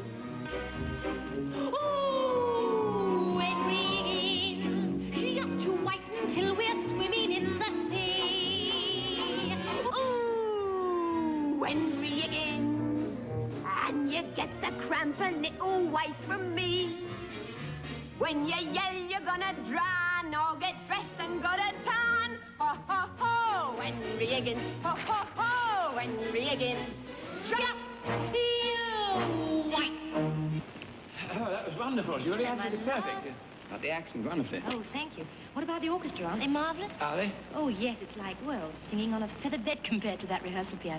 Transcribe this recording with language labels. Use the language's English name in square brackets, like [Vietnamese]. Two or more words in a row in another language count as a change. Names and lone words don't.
[English] Ooh, Henry Higgins, just you wait until we're swimming in the sea. Ooh, Henry Higgins, and you gets a cramp a little ways from me. When you yell you're gonna drown, or get dressed and go to town. Ho, ho, ho, Henry Higgins, ho, ho, ho, Henry Higgins. Just you wait. Oh, that was wonderful, Julie. Absolutely perfect. Got the accent wonderfully. Oh, thank you. What about the orchestra? Aren't they marvelous? Are they? Oh, yes, it's like, well, singing on a feather bed compared to that rehearsal piano.